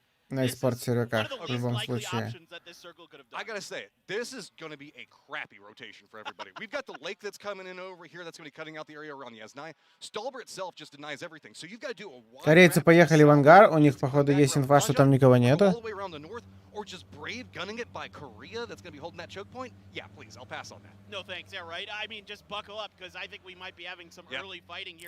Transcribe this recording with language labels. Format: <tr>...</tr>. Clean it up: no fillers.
<ru>На eSport серверках в любом случае.</ru> <en>I gotta say, this is going to be a crappy rotation for everybody. We've got the lake that's coming in over here. That's going to be cutting out the area around the S9. Stolber itself just denies everything. So you've got to do a wide.</en> <ru>Корейцы поехали в ангар. У них, походу, есть инфа, что там никого нету.</ru> <en>Or just brave gunning it by Korea that's going to be holding that choke point? Yeah, please, I'll pass on that. No thanks, yeah, right? I mean, just buckle up because I think we might be having some early fighting here.</en>